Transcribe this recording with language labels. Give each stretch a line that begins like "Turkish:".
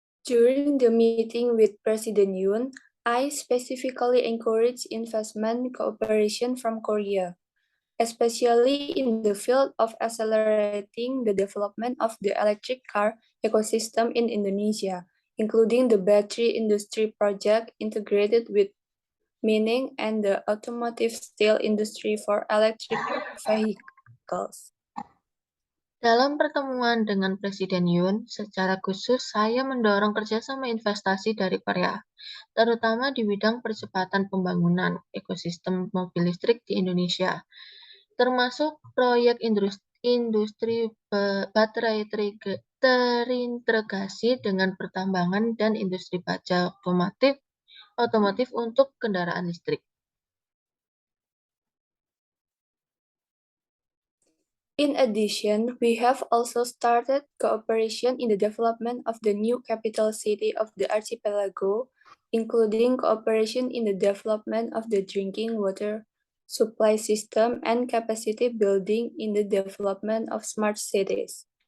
English: During the meeting with President Yoon, I specifically encouraged investment cooperation from Korea, especially in the field of accelerating the development of the electric car ecosystem in Indonesia, including the battery industry project integrated with mining and the automotive steel industry for electric vehicles.
Indonesian: Dalam pertemuan dengan Presiden Yoon, secara khusus saya mendorong kerjasama investasi dari Korea, terutama di bidang percepatan pembangunan ekosistem mobil listrik di Indonesia, termasuk proyek industri baterai terintegrasi dengan pertambangan dan industri baja otomotif untuk kendaraan listrik.
English: In addition, we have also started cooperation in the development of the new capital city of the archipelago, including cooperation in the development of the drinking water supply system and capacity building in the development of smart cities.